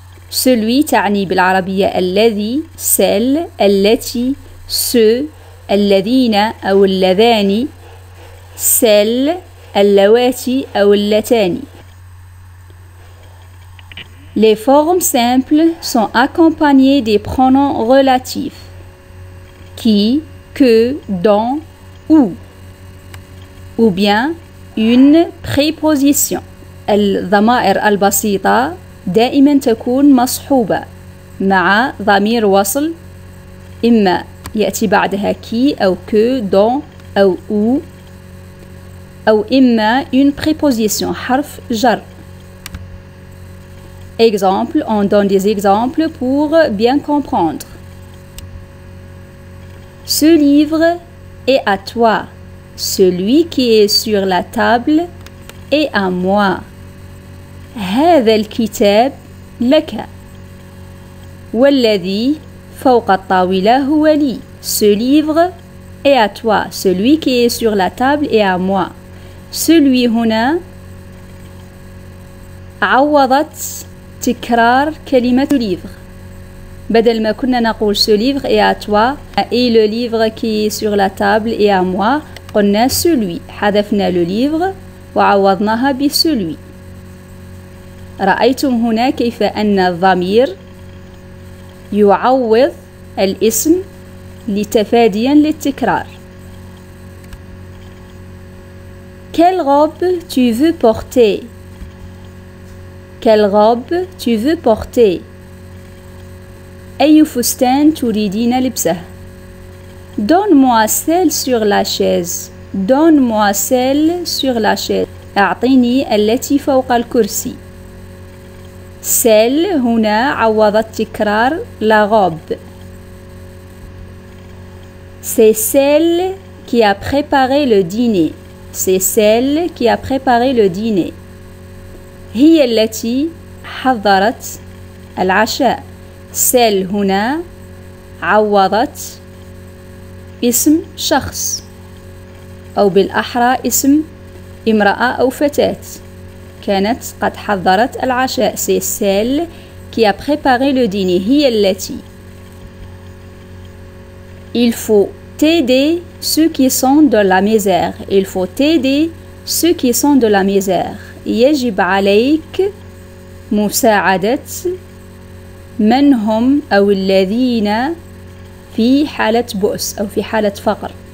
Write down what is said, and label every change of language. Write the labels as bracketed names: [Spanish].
[Arabic] celui تعني بالعربية الذي. celle التي. ceux الذين أو اللذان. celles اللواتي أو اللتان. [French] Les formes simples sont accompagnées des pronoms relatifs qui, que, dont, ou bien une préposition. [Arabic] الضمائر البسيطة دائما تكون مصحوبة مع ضمير وصل إما يأتي بعدها qui أو que, dont أو أو إما [French] une préposition [Arabic] حرف جر. [French] Exemple, on donne des exemples pour bien comprendre. Ce livre est à toi. Celui qui est sur la table est à moi. [Arabic] هذا الكتاب لك. والذي فوق الطاولة هو لي. [French] Ce livre est à toi. Celui qui est sur la table est à moi. [Arabic] Celui هنا عوضت تكرار كلمة livre. بدل ما كنا نقول [French] ce livre est à toi et le livre qui est sur la table est à moi [Arabic] قلنا [French] celui. [Arabic] حذفنا le livre وعوضناها ب celui. رأيتم هنا كيف أن الضمير يعوض الاسم لتفاديا للتكرار. [French] Quelle robe tu veux porter? Quelle robe tu veux porter? [Arabic] أي فستان تريدين لبسه. [French] Donne-moi celle sur la chaise. Donne-moi celle sur la chaise. [Arabic] أعطيني التي فوق الكرسي. Celle هنا عوضت تكرار la robe. [French] C'est celle qui a préparé le dîner. C'est celle qui a préparé le dîner. [Arabic] هي التي حضرت العشاء. celle هنا عوضت اسم شخص أو بالأحرى اسم امرأة أو فتاة كانت قد حضرت العشاء. [French] C'est celle qui a préparé le dîner. [Arabic] هي التي. [French] Il faut aider ceux qui sont de la misère. Il faut aider ceux qui sont de la misère. [Arabic] يجب عليك مساعدة من هم أو الذين في حالة بؤس أو في حالة فقر.